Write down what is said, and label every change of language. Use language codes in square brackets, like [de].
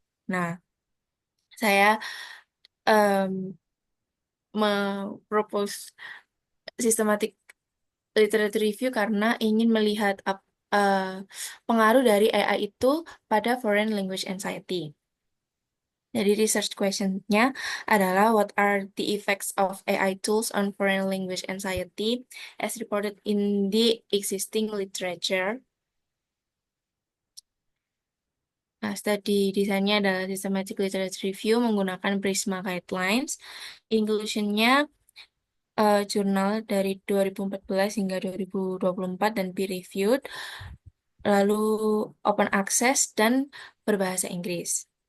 [id] Nah, saya em, propose systematic literature review karena ingin melihat pengaruh dari AI itu pada foreign language anxiety. Jadi research question-nya adalah [en] what are the effects of AI tools on foreign language anxiety as reported in the existing literature. [id] Nah, studi desainnya adalah systematic literature review menggunakan Prisma Guidelines. Inclusion-nya jurnal dari 2014 hingga 2024 dan peer reviewed, lalu open access dan berbahasa Inggris.